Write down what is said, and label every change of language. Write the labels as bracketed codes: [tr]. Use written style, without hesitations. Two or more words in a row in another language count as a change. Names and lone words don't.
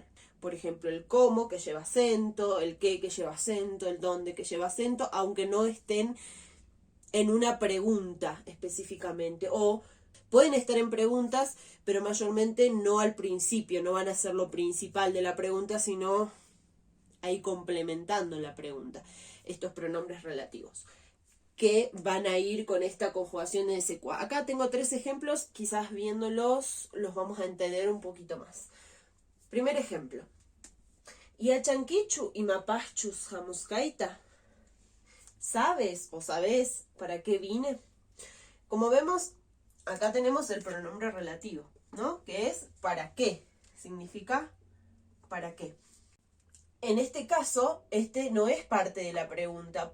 [es] Por ejemplo, el cómo, que lleva acento, el qué, que lleva acento, el dónde, que lleva acento, aunque no estén en una pregunta específicamente, o pueden estar en preguntas, pero mayormente no al principio, no van a ser lo principal de la pregunta, sino ahí complementando la pregunta, estos pronombres relativos, que van a ir con esta conjugación de SQA. Acá tengo 3 ejemplos, quizás viéndolos los vamos a entender un poquito más. Primer ejemplo. [qu] Yachankichu imapachus hamuskaita. [es] ¿Sabes o sabés para qué vine? Como vemos, acá tenemos el pronombre relativo, ¿no? Que es ¿para qué? Significa ¿para qué? En este caso, este no es parte de la pregunta.